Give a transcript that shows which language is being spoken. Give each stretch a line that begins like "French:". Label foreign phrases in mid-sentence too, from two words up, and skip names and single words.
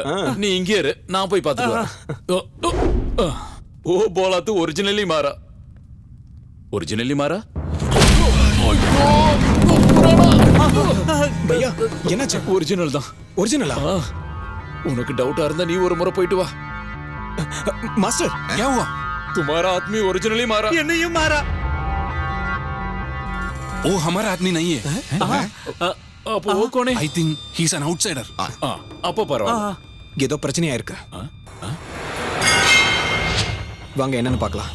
Tamil: நீ இங்கே இரு, நான் போய் பார்த்துட்டு வரேன். ஓ போலாத்து ஒரிஜினலி மாறா. ஒரிஜினலி மாறா? பையா என்னாச்சு? ஒரிஜினல் தான். ஒரிஜினலா? உனக்கு டவுட்டா இருந்தா நீ ஒரு முறை போயிட்டு வா.
Hindi: मास्टर क्या हुआ? तुम्हारा आदमी ओरिजिनली मारा.
Tamil: என்னையும் மாறா.
Hindi: वो हमारा आदमी नहीं है. அப்போ वो कौन है?
English: I think he's an outsider.
Tamil: அப்போ பரவாயில்லை. ஏதோ பிரச்சனையா இருக்கு. வாங்க என்னன்னு பார்க்கலாம்.